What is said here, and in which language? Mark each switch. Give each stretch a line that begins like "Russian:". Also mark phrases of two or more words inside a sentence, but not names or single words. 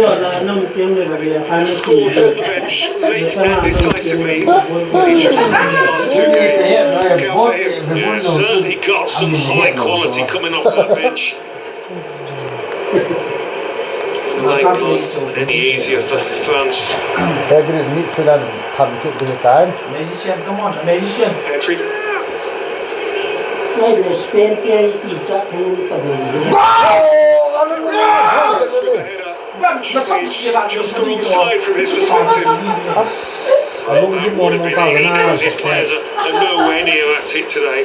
English: Scored from the bench late and decisively. He just spent his last 2 games. Look out for him. Yeah, certainly got some high quality coming off that bench. Might not any easier for France.
Mizo: Pedri midfielder tham kit dia tan.
English: Magician, come on, magician. Pedri. Just the wrong side from his perspective. That would have been even because his players are nowhere near at it today.